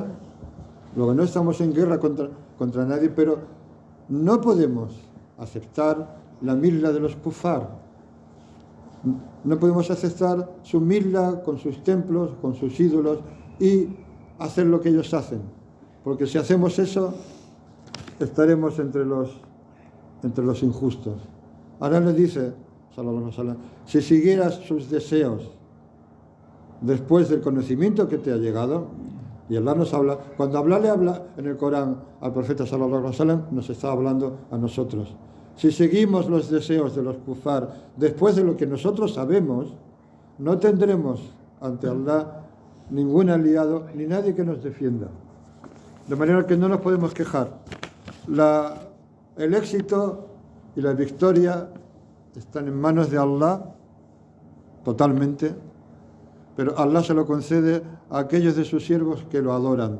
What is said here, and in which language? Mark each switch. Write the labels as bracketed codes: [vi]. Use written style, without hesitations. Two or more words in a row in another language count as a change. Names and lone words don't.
[es] Luego no estamos en guerra contra nadie, pero no podemos aceptar la milla de los kufar. No podemos aceptar su milla con sus templos, con sus ídolos y hacer lo que ellos hacen. Porque si hacemos eso, estaremos entre los injustos. Ahora le dice, [ar] صلى الله عليه وسلم, [es] si siguieras sus deseos después del conocimiento que te ha llegado, y Allah nos habla, cuando Allah le habla en el Corán al profeta [ar] صلى الله عليه وسلم, [es] nos está hablando a nosotros. Si seguimos los deseos de los kufar después de lo que nosotros sabemos, no tendremos ante Allah ningún aliado ni nadie que nos defienda. De manera que no nos podemos quejar. El éxito y la victoria están en manos de Allah totalmente, pero Allah se lo concede a aquellos de sus siervos que lo adoran.